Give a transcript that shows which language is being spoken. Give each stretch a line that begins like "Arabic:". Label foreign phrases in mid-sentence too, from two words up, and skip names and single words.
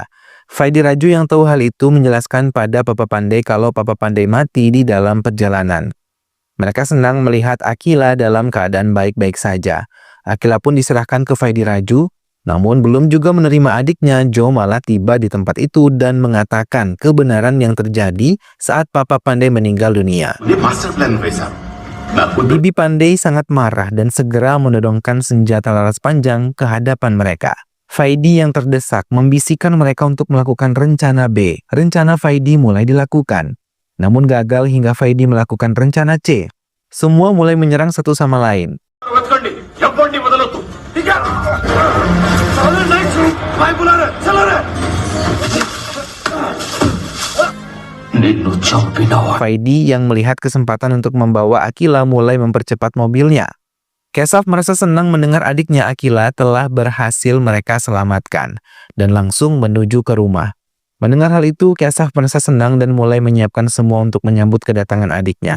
Indonesian: Vaidi Raju yang tahu hal itu menjelaskan pada Papa Pandey kalau Papa Pandey mati di dalam perjalanan. Mereka senang melihat Akhila dalam keadaan baik-baik saja. Akhila pun diserahkan ke Vaidi Raju, namun belum juga menerima adiknya, Jo malah tiba di tempat itu dan mengatakan kebenaran yang terjadi saat Papa Pandey meninggal dunia.
English: master plan
Telugu: వేశాను నాకు
Indonesian: Bibi Pandey sangat marah dan segera menodongkan senjata laras panjang ke hadapan mereka. Vaidi yang terdesak membisikkan mereka untuk melakukan rencana B. Rencana Vaidi mulai dilakukan. Namun gagal hingga Vaidi melakukan rencana C. Semua mulai menyerang satu sama lain.
Telugu: వెతకండి ఎవ్వండి వదలొద్దు నిన్ను చంపినవా
Indonesian: Vaidi yang melihat kesempatan untuk membawa Akhila mulai mempercepat mobilnya. Kesaf merasa senang mendengar adiknya Akhila telah berhasil mereka selamatkan dan langsung menuju ke rumah. Mendengar hal itu, Kesaf merasa senang dan mulai menyiapkan semua untuk menyambut kedatangan adiknya.